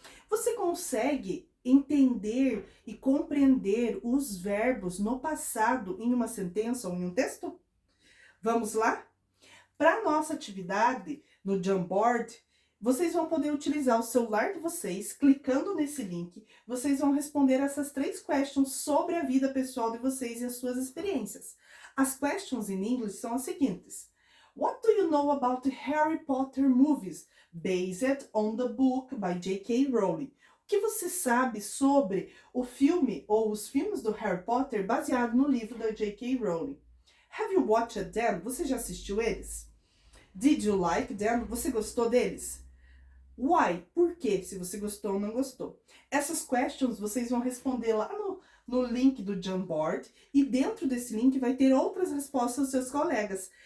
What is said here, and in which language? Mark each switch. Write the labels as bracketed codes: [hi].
[pt] Você consegue entender e compreender os verbos no passado em uma sentença ou em um texto? Vamos lá? Para a nossa atividade no Jamboard, vocês vão poder utilizar o celular de vocês, clicando nesse link, vocês vão responder essas 3 questions sobre a vida pessoal de vocês e as suas experiências. As questions in English são as seguintes. [en] What do you know about the Harry Potter movies based on the book by J.K. Rowling? [pt] O que você sabe sobre o filme ou os filmes do Harry Potter baseado no livro da J.K. Rowling? [en] Have you watched them? [pt] Você já assistiu eles? [en] Did you like them? [pt] Você gostou deles? [en] Why? [pt] Por quê? Se você gostou ou não gostou. Essas questions vocês vão responder lá no link do Jamboard e dentro desse link vai ter outras respostas dos seus colegas.